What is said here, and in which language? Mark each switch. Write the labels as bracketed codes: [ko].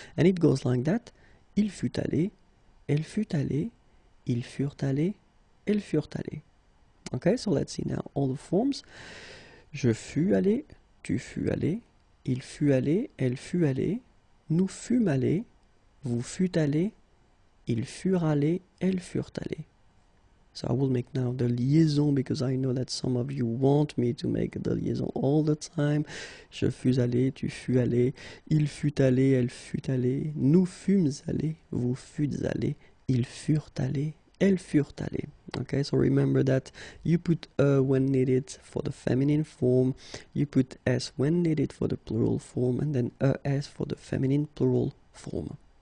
[en] And it goes like that: [fr] il fut allé, elle fut allée, ils furent allés, elles furent allées. [en] Okay, so let's see now all the forms. [fr] Je fus allé, tu fus allé, il fut allé, elle fut allée, nous fûmes allés, vous fûtes allés, ils furent allés, elles furent allées. [en] So I will make now the liaison because I know that some of you want me to make the liaison all the time. [fr] Je fus allé, tu fus allé, il fut allé, elle fut allée, nous fûmes allés, vous fûtes allés, ils furent allés, elles furent allées. [en] Okay, so remember that you put when needed for the feminine form, you put s when needed for the plural form, and then es for the feminine plural form.